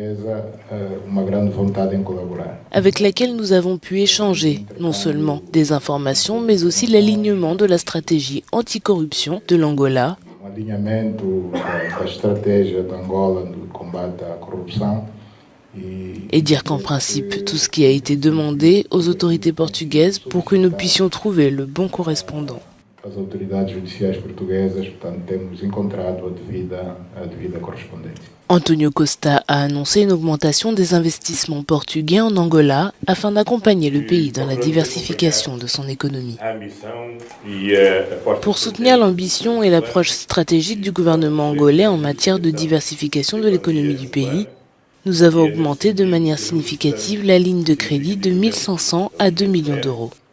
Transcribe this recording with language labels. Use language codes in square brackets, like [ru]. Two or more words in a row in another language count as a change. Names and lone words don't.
[fr] avec laquelle nous avons pu échanger non seulement des informations, mais aussi l'alignement de la stratégie anticorruption de l'Angola, et dire qu'en principe, tout ce qui a été demandé aux autorités portugaises pour que nous puissions trouver le bon correspondant. [pt] As autoridades judiciais portuguesas, portanto, temos encontrado a devida correspondência. [fr] António Costa a annoncé une augmentation des investissements portugais en Angola afin d'accompagner le pays dans la diversification de son économie. Pour soutenir l'ambition et l'approche stratégique du gouvernement angolais en matière de diversification de l'économie du pays, nous avons augmenté de manière significative la ligne de crédit de 1 500 à 2 millions d'euros.